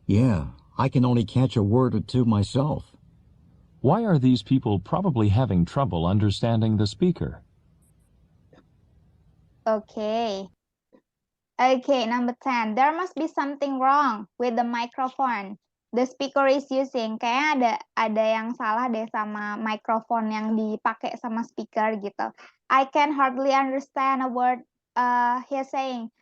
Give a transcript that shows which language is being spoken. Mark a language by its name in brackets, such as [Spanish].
[English] Yeah, I can only catch a word or two myself. Why are these people probably having trouble understanding the speaker? Okay, number 10. There must be something wrong with the microphone the speaker is using. [Indonesian] Kayaknya ada yang salah deh sama microphone yang dipakai sama speaker gitu. [English] I can hardly understand a word he's saying.